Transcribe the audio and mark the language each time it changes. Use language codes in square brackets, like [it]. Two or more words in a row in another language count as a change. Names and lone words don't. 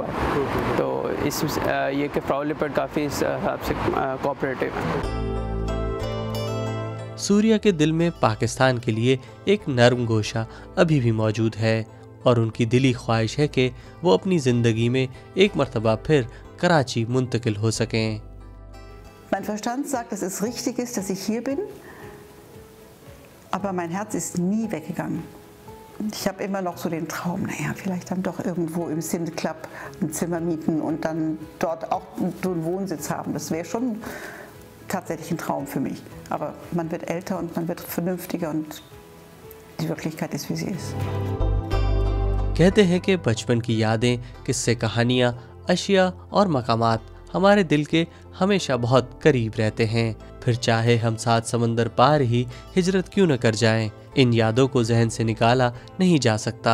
[ur] تو اس یہ کہ فراؤ لپر کافی اس حساب سے کوآپریٹو ہے. ثریا کے دل میں پاکستان کے لیے ایک نرم گوشہ ابھی بھی موجود ہے اور ان کی دلی خواہش ہے کہ وہ اپنی زندگی میں ایک مرتبہ پھر کراچی منتقل ہو سکیں. [de] Mein Verstand sagt, dass es richtig ist, dass ich hier bin, aber mein Herz ist nie weggegangen. Ich habe immer noch so den Traum, naja, vielleicht dann doch irgendwo im Sind Club ein Zimmer mieten und dann dort auch einen Wohnsitz haben. Das wäre schon tatsächlich ein Traum für mich. Aber man wird älter und man wird vernünftiger und die Wirklichkeit ist, wie sie ist. [ur] کہتے ہیں کہ بچپن کی یادیں، قصے، کہانیاں، اشیا اور مقامات ہمارے دل کے ہمیشہ بہت قریب رہتے ہیں. پھر چاہے ہم 7 سمندر پار ہی ہجرت کیوں نہ کر جائیں، ان یادوں کو ذہن سے نکالا نہیں جا سکتا.